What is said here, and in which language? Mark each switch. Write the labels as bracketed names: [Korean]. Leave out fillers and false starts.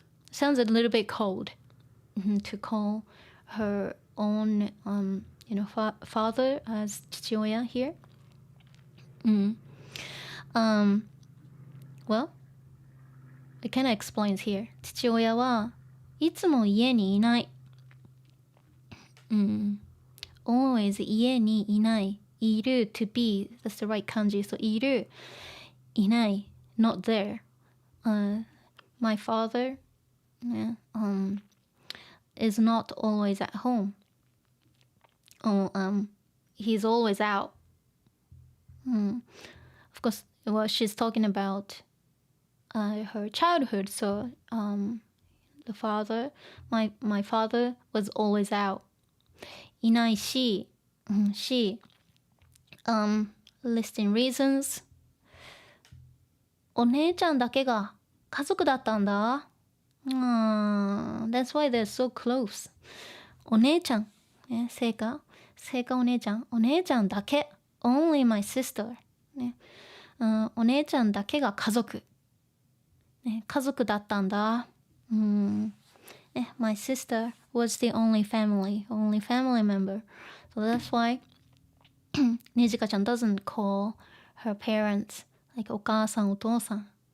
[English] Sounds a little bit cold to call her own father as 父親 here. Well, it kind of explains here. [Japanese] 父親はいつも家にいない。 [English] Always [Japanese] 家にいない。 [English] いる to be, that's the right 漢字. So いる、いない not there. My father is not always at home. He's always out. Of course, well, she's talking about her childhood. So the father, my father was always out. [Japanese] いないし、 [English] she, listing reasons. [Japanese] お姉ちゃんだけが家族だったんだ。 [English] That's why they're so close. [Japanese] お姉ちゃん、ね、セイカお姉ちゃん、お姉ちゃんだけ。 [English] Only my sister. [Japanese] ね、お姉ちゃんだけが家族。ね、家族だったんだ。 [English] My sister was the only family member. So that's why Nijika-chan doesn't call her parents like お母さん、お父さん.